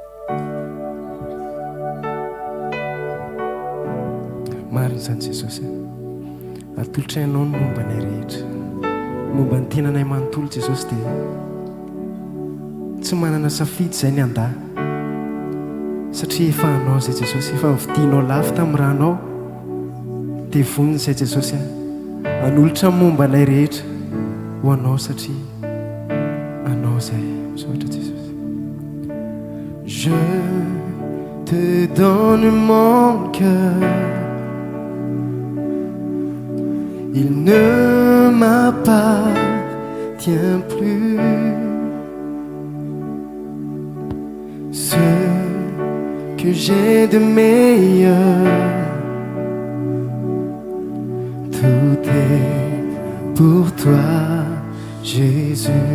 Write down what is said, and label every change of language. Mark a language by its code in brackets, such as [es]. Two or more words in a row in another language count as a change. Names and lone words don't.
[mg] Marina izany Jesosy atolotra ianao ny momba ny rehetra momba ny tenanay manontolo Jesosy dia tsy manana safidy izay ny andahy satria efa anao izay Jesosy efa nividianao lafy tamin'ny ranao dia vonina izay Jesosy hanolotra momba anay rehetra ho anao satria anao izay misaotra Jesosy. [fr] Je te donne mon cœur, il ne m'appartient plus. Ce que j'ai de meilleur, tout est pour toi, Jésus.